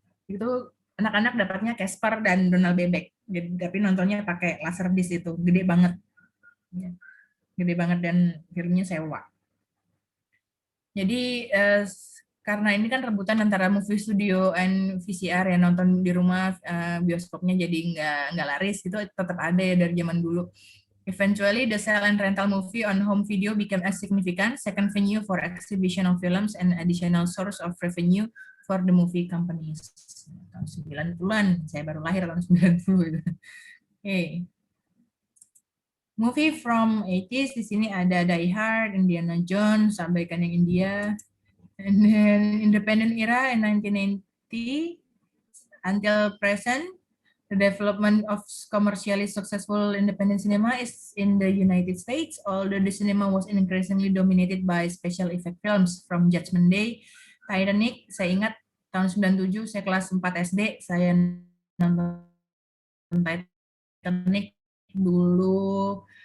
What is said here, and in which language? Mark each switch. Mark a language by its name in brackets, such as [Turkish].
[Indonesian] Itu anak-anak dapatnya Casper dan Donald Bebek, tapi nontonnya pakai Laserdisc itu, gede banget dan filmnya sewa. Jadi karena ini kan rebutan antara [English] movie studio and VCR [Indonesian] ya, nonton di rumah bioskopnya jadi nggak laris, itu tetap ada ya dari zaman dulu. [English] Eventually, the sale and rental movie on home video became a significant second venue for exhibition of films and additional source of revenue for the movie companies. [Indonesian] Tahun 90-an, saya baru lahir tahun 90 itu. Okay. [English] Movie from 80s, [Indonesian] di sini ada [English] Die Hard, Indiana Jones, [Indonesian] abaikan yang India, [English] and then Independent Era in 1990 until present. The development of commercially successful independent cinema is in the United States, although the cinema was increasingly dominated by special effect films from Judgment Day, Titanic. [Indonesian] Saya ingat tahun 97, saya kelas 4 SD, saya nonton Titanic dulu.